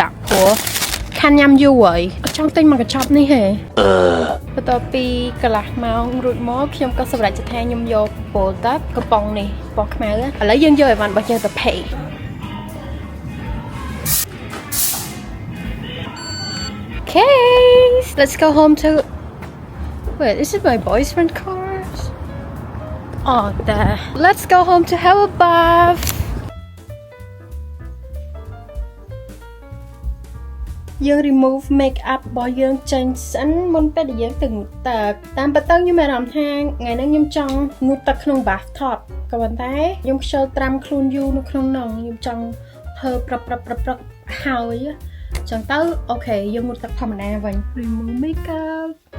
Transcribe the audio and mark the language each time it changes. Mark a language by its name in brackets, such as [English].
[Khmer] ព្រោះខានញ៉ាំយូរហើយអត់ចង់ទិញមកកញ្ចប់នេះទេបន្ទាប់ពីកន្លះម៉ោងរួចមកខ្ញុំក៏សម្រេចចិត្តថាខ្ញុំយក bulldog កំប៉ុងនេះពណ៌ខ្មៅឥឡូវយើងយកអីវ៉ាន់របស់យើងទៅ pay [English] Okay let's go home to Wait is it my boyfriend's car Oh, there. Let's go home to have a bath. [Khmer] យើង [English] remove makeup [Khmer] របស់យើងចេញសិនមុនពេលដែលយើងទៅងូតទឹកតាមពិតទៅខ្ញុំមានអារម្មណ៍ថាថ្ងៃនេះខ្ញុំចង់ងូតទឹកក្នុង bathtub ក៏ប៉ុន្តែខ្ញុំខ្ជិលត្រាំខ្លួនយូរនៅក្នុងនោះខ្ញុំចង់ធ្វើប្រឹកហើយអញ្ចឹងទៅអូខេយើងងូតទឹកធម្មតាវិញ remove makeup